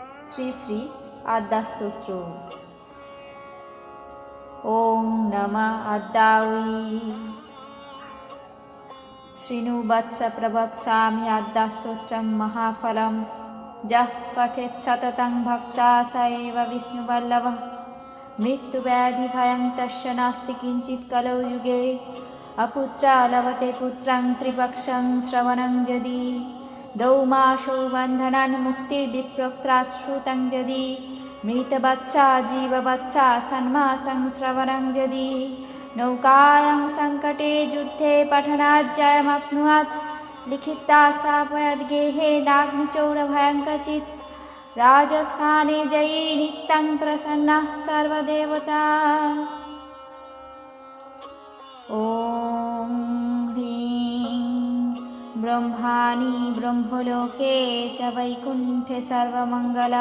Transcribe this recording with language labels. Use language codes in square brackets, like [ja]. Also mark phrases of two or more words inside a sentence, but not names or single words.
[sa] শ্রী শ্রী আদ্যাস্তোত্র। ওং নমঃ আদ্যায়। শৃণু বৎস প্রবক্ষ্যামি আদ্যাস্তোত্রম মহাফলম। যঃ পঠেৎ সততং ভক্তা স এব বিষ্ণুবল্লভः। মৃত্যুব্যাধিভয়ং তস্য নাস্তি কিঞ্চিৎ কলৌ যুগে। অপুত্রা লভতে পুত্রং ত্রিপক্ষং শ্রবণং যদি। দৌমাসৌ বন্ধনাन् মুক্তির্বিপ্রক্তাৎ শ্রুतं যদি। মৃতবৎসা জীববৎসা ষণ্মাসং শ্রবণং যদি। নৌকায়াং সংকटे যুদ্ধে পঠনাজ্জয়मप्नुयात्। লিখিতা স্থাপয়द्गेहे नाग्निचौरभयं क्वचित्। राजस्थाने जयी नित्यं प्रसन्नः सर्वदेवता। ॐ ह्रीं ब्रह्माणि ब्रह्मलोके च वैकुण्ठे सर्वमङ्गला।